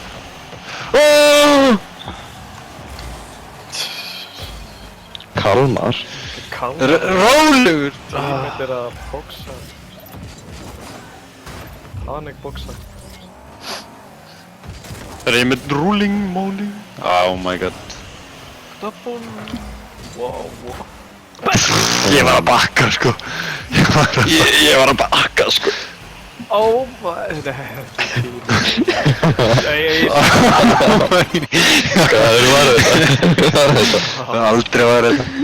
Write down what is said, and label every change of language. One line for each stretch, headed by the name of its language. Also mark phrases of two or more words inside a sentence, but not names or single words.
Icelandic: Kalmar. Rólegur. Tímill er að boksa. Þannig boksa. Er ég með ruling móli?
English: Oh my god. Double. Wow, wow.
Icelandic: Ég var að bakka sko. Ég var að bakka sko.
English: Oh my... Nei,
Icelandic: Hvað var þetta? Hvað var þetta? Það var aldrei að vera þetta.